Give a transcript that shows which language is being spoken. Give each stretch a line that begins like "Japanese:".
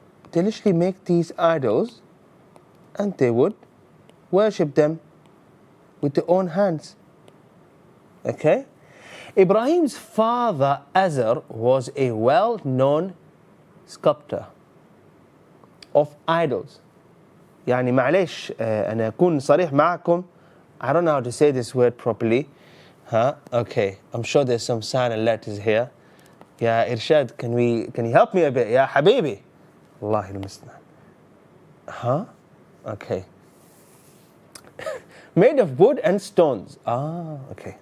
English: They literally make these idols and they would worship them with their own hands. Okay? Ibrahim's father Azar was a well-known sculptor of idols.
Arabic: يعني معلش أنا أكون صريح معكم.
English: I don't know how to say this word properly. Okay, I'm sure there's some silent letters here. Yeah, Irshad, can you help me a bit? Yeah, Habibi. Wallahi al-Mustan. Okay. Made of wood and stones. Okay.